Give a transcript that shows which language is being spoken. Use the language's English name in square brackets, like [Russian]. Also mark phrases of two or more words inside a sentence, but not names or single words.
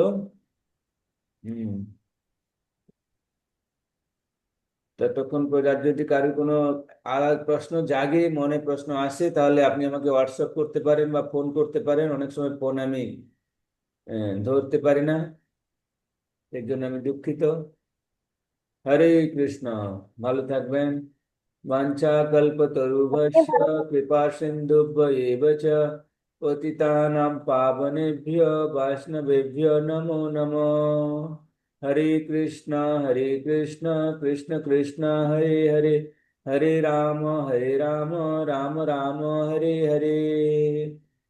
[Bangla] হুম, ততক্ষণ পরে আর যদি কারো কোনো আলাদা প্রশ্ন জাগে, মনে প্রশ্ন আসে, তাহলে আপনি আমাকে হোয়াটসঅ্যাপ করতে পারেন বা ফোন করতে পারেন। অনেক সময় ফোন আমি ধরতে পারি না, এর জন্য আমি দুঃখিত। হরে কৃষ্ণ, ভালো থাকবেন। [Sanskrit] বাঞ্ছা [Bangla] আপনি [Sanskrit] কল্পতরুভ্যশ্চ [Bangla] ভালো [Sanskrit] কৃপা সিন্ধুভ্যেব চ পতিতানাং পাবনেভ্যো বৈষ্ণবেভ্যো নমো নমঃ। হরে কৃষ্ণ কৃষ্ণ কৃষ্ণ হরে হরে, হরে রাম রাম রাম, হরে হরে।